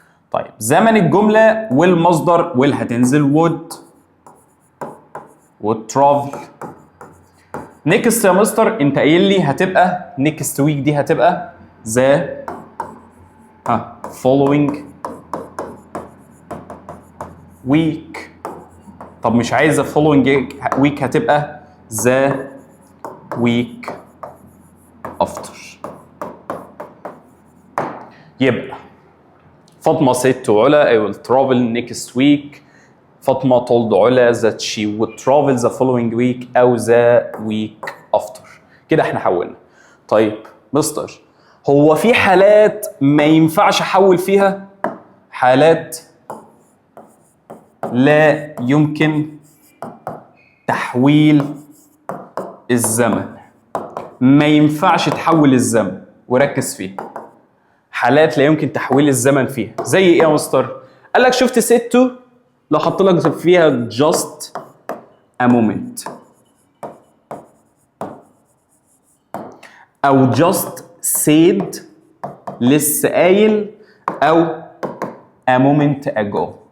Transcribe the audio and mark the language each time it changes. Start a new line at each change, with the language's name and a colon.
Arabic: طيب زمن الجملة والمصدر will هتنزل
English: would travel.
Arabic: next يا مستر انت قايل لي هتبقى
English: next week،
Arabic: دي هتبقى
English: the following week.
Arabic: طب مش عايزة
English: following week،
Arabic: هتبقى
English: the week after. يبقى فاطمة said to علا I will travel next week. فاطمة told علا that she would travel the following week
Arabic: أو
English: the week after.
Arabic: كده احنا حولنا. طيب مستر هو في حالات ما ينفعش احول فيها؟ حالات لا يمكن تحويل الزمن. ما ينفعش تحول الزمن، وركز فيه. حالات لا يمكن تحويل الزمن فيها زي ايه يا مستر؟ قال لك شفت
English: said to،
Arabic: لو حط لك فيها
English: just a moment
Arabic: او
English: just said
Arabic: لسه قايل او
English: a moment ago.